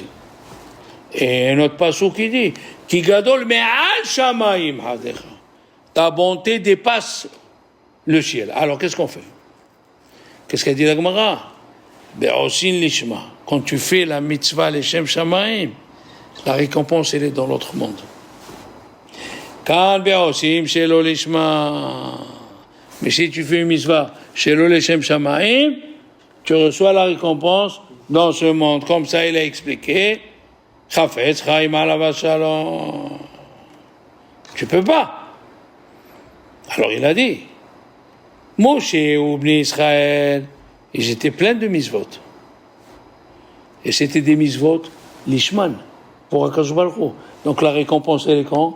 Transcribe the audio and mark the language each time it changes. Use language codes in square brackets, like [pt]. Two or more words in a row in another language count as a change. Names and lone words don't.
[fr] Et un autre passage qui dit « [he] כי גדול מעל שמים חסדך ». [fr] Ta bonté dépasse le ciel. Alors, qu'est-ce qu'on fait? Qu'est-ce qu'a dit la Gemara? [he] בעושין לשמה. [fr] Quand tu fais la mitzvah [he] לשם שמים, [fr] la récompense elle est dans l'autre monde. [he] כאן בעושים שלא לשמה. [fr] Mais si tu fais une mitzvah [he] שלא לשם שמים, [fr] tu reçois la récompense dans ce monde. Comme ça, il a expliqué. [he] חפץ חיים עליו השלום. [fr] Tu peux pas. Alors il a dit. Moshe ou Bnei Israël, ils étaient pleins de mitzvot. Et c'était des [he] מצוות לשמה, [fr] pour [he] הקדוש ברוך הוא. [fr] Donc la récompense, elle est quand?